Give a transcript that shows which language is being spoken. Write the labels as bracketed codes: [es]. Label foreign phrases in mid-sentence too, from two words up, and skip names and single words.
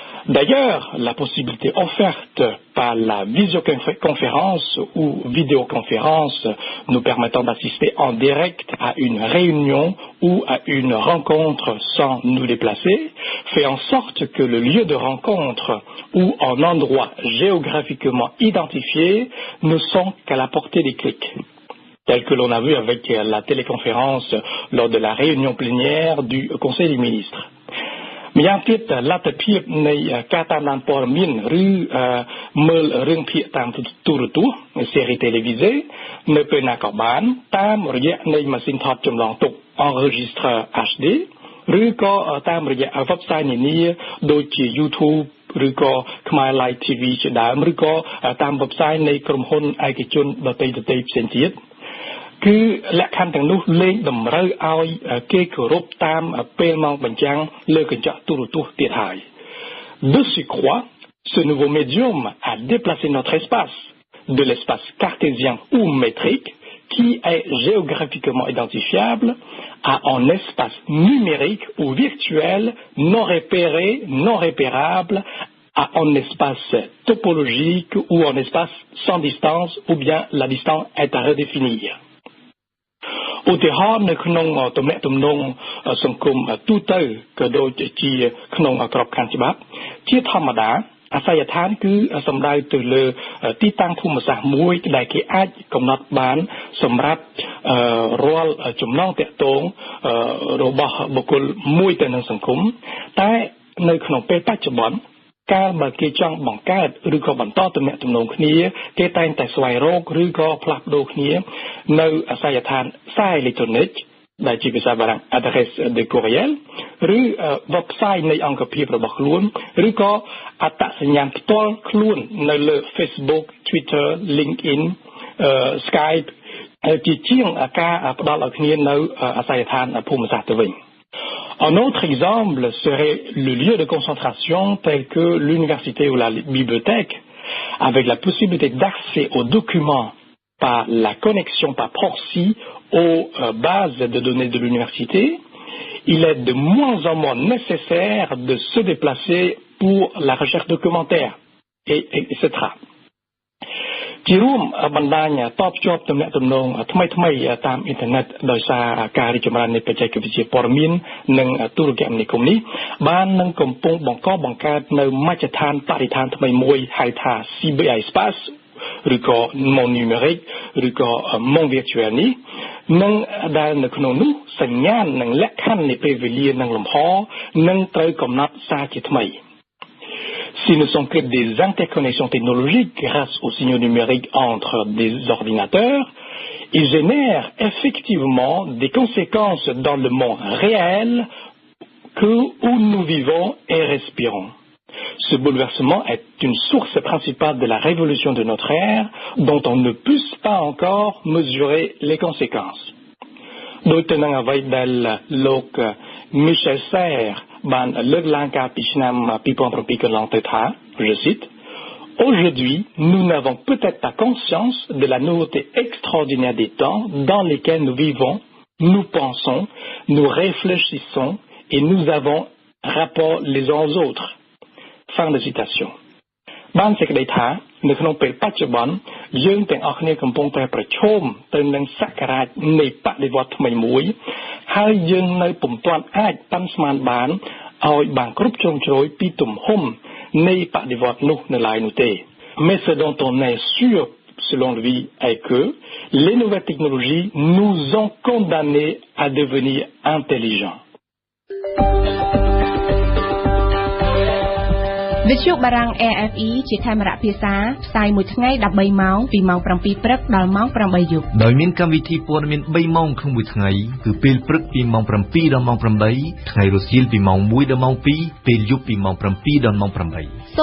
[fr] D'ailleurs, la possibilité offerte par la visioconférence ou vidéoconférence nous permettant d'assister en direct à une réunion ou à une rencontre sans nous déplacer fait en sorte que le lieu de rencontre ou un endroit géographiquement identifié ne sont qu'à la portée des clics, tel que l'on a vu avec la téléconférence lors de la réunion plénière du Conseil des ministres. [km] ម្យ៉ាងទៀតលទ្ធភាពនៃការតាមដានព័ត៌មានឬមើលរឿងភាគតាមទូរទស្សន៍សេរី télévisée នៅពេលណាក៏បានតាមរយៈនៃម៉ាស៊ីនថតចម្លងទុក [fr] enregistreur HD [km] ឬក៏តាមរយៈ website នានាដូចជា YouTube ឬក៏ Khmer Live TV ជាដើមឬក៏តាម website នៃក្រុមហ៊ុនឯកជនដទៃៗផ្សេងទៀតគឺលក្ខខណ្ឌទាំងនោះលែងតម្រូវឲ្យគេគោរពតាមពេលម៉ោងបញ្ចាំងលើកញ្ចក់ទូរទស្សន៍ទៀតហើយ [fr] De surcroît, ce nouveau médium a déplacé notre espace de l'espace cartésien ou métrique qui est géographiquement identifiable à un espace numérique ou virtuel non repéré, non repérable à un espace topologique ou un espace sans distance ou bien la distance est à redéfinir. [km] ឧទាហរណ៍នៅក្នុងទំនាក់ទំនងសង្គមទូទៅក៏ដូចជាក្នុងក្របខ័ណ្ឌច្បាប់ជាធម្មតាអាសយដ្ឋានគឺសំ ដៅទៅលើទីតាំងភូមិសាស្ត្រមួយដែលគេអាចកំណត់បានសម្រាប់រាល់ចំណងតាក់ទងរបស់បុ គ្គលមួយទៅនឹងសង្គមតែនៅក្នុងពេលបច្ចុប្បន្នការបើគេចង់បង្កើតឬក៏បន្តទំនាក់ទំនងគ្នាគេតែងតែស្វែងរកឬក៏ផ្លាស់ប្ដូរគ្នានៅអាសយដ្ឋានសារអេឡិចត្រូនិកដែលជាភាសាបារាំង [fr] adresse de courriel [km] ឬ website នៃអង្គភាពរបស់ខ្លួនឬក៏អត្តសញ្ញាណផ្ទាល់ខ្លួននៅលើ Facebook Twitter LinkedIn Skype ជាជាងការផ្ដល់ឲ្យគ្នានៅអាសយដ្ឋានភូមិសាស្ត្រទៅវិញ [fr] Un autre exemple serait le lieu de concentration tel que l'université ou la bibliothèque, avec la possibilité d'accès aux documents par la connexion par proxy aux bases de données de l'université. Il est de moins en moins nécessaire de se déplacer pour la recherche documentaire, etc. [km] ជារួមបណ្ដាញតបភ្ជាប់ទំនាក់ទំនងថ្មីៗតាមអ៊ីនធឺណិតដោយសារការរីកចម្រើននៃបច្ចេកវិទ្យាព័ត៌មាននិងទូរគមនាគមន៍នេះបាននឹងកំពុងបង្កើតនៅមជ្ឈដ្ឋានបរិស្ថានថ្មីមួយហៅថា Cyberespace ឬក៏ [fr] Monde numérique [km] ឬក៏ [fr] Monde virtuel [km] នេះនឹងដែលនៅក្នុងនោះសញ្ញាណនិងលក្ខខណ្ឌនៃពេលវេលានិងលំហនឹងត្រូវកំណត់សារជាថ្មី [fr] Si ne sont que des interconnexions technologiques grâce aux signaux numériques entre des ordinateurs, ils génèrent effectivement des conséquences dans le monde réel où nous vivons et respirons. Ce bouleversement est une source principale de la révolution de notre ère dont on ne puisse pas encore mesurer les conséquences. [km] ដោយទៅនឹងអ្វីដែលលោក Michel Serres បានលើកឡើងកាលពីឆ្នាំ 2007 កន្លងទៅថា [fr] je cite Aujourd'hui, nous n'avons peut-être pas conscience de la nouveauté extraordinaire des temps dans lesquels nous vivons, nous pensons, nous réfléchissons et nous avons rapport les uns aux autres. Fin de citation. [km] បានសេចក្តីថានៅក្នុងពេលបច្ចុប្បន្នយើងទាំងអស់គ្នាកំពុងតែប្រឈមទៅនឹងសក្ការៈនៃបដិវត្តន៍ថ្មីមួយហើយយើងនៅពុំទាន់អាចប៉ាន់ស្មានបានឲ្យបានគ្រប់ជ្រុងជ្រោយពីទំហំនៃបដិវត្តន៍នោះនៅឡើយនោះទេ [fr] Mais ce dont on est sûr selon lui est que les nouvelles technologies nous ont condamnés à devenir intelligents. [km] វិទ្យុបារាំង AFE ជាខេមរៈភាសាផ្សាយមួយថ្ងៃ13ម៉ោងពីម៉ោង7ព្រឹកដល់ម៉ោង8យប់ ដោយមានកម្មវិធីព័ត៌មាន3ម៉ោងក្នុងមួយថ្ងៃគឺពេលព្រឹកពីម៉ោង7ដល់ម៉ោង8ថ្ងៃរសៀលពីម៉ោង1ដល់ម៉ោង2ពេលយប់ពីម៉ោង7ដល់ម៉ោង8